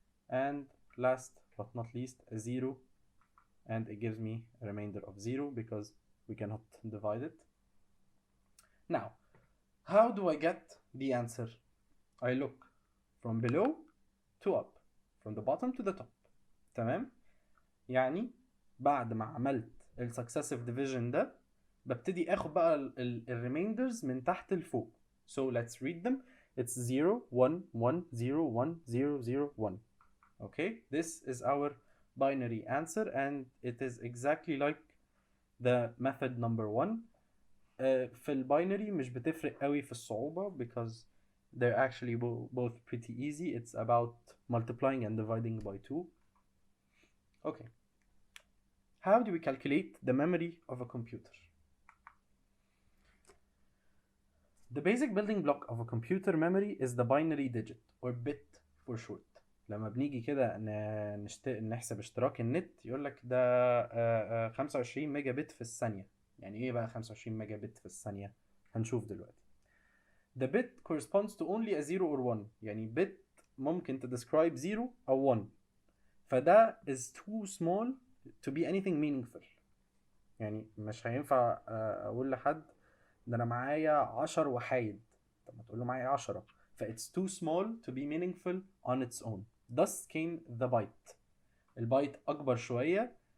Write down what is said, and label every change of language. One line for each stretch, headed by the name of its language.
English: And last but not least, a 0, and it gives me a remainder of 0 because we cannot divide it. Now, How do I get the answer? I look from below to up, from the bottom to the top.
Arabic: تمام؟ يعني بعد ما عملت ال
English: successive division
Arabic: ده ببتدي اخد بقى ال remainders من تحت لفوق.
English: So let's read them. It's 0 1 1 0 1 0 0 1. Okay, this is our binary answer and it is exactly like the method number 1.
Arabic: في الباينري مش بتفرق قوي في الصعوبة
English: because they're actually both pretty easy. It's about multiplying and dividing by 2. Okay. How do we calculate the memory of a computer? The basic building block of a computer memory is the binary digit or bit for short.
Arabic: لما بنيجي كده نحسب اشتراك النت يقول لك ده 25 ميجا بت في الثانية. يعني ايه بقى 25 ميجا بت في الثانية؟ هنشوف دلوقتي.
English: The bit corresponds to only a 0 or 1.
Arabic: يعني bit ممكن describe 0 أو 1. فده
English: is too small to be anything meaningful.
Arabic: يعني مش هينفع أقول لحد ده أنا معايا 10 وحايد. طب ما تقول له معايا 10.
English: ف it's too small to be meaningful on its own. Thus came the byte.
Arabic: البايت أكبر شوية.